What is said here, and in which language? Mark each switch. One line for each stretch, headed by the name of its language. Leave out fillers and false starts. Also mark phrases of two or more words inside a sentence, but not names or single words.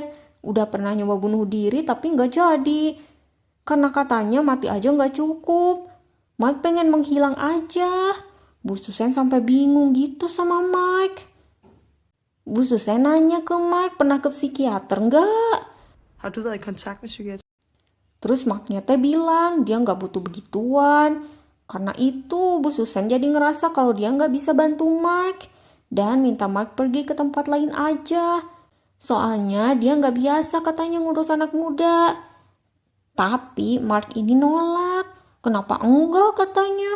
Indonesian: Udah pernah nyoba bunuh diri tapi nggak jadi. Karena katanya mati aja nggak cukup. Mark pengen menghilang aja. Bu Susen sampai bingung gitu sama Mark. Bu Susen nanya ke Mark, pernah ke psikiater nggak?
Danish: Har du været i kontakt med psykiatri?
Indonesian: Terus Marknya teh bilang dia nggak butuh begituan. Karena itu Bu Susen jadi ngerasa kalau dia nggak bisa bantu Mark. Dan minta Mark pergi ke tempat lain aja. Soalnya dia nggak biasa katanya ngurus anak muda. Tapi Mark ini nolak. Kenapa enggak katanya?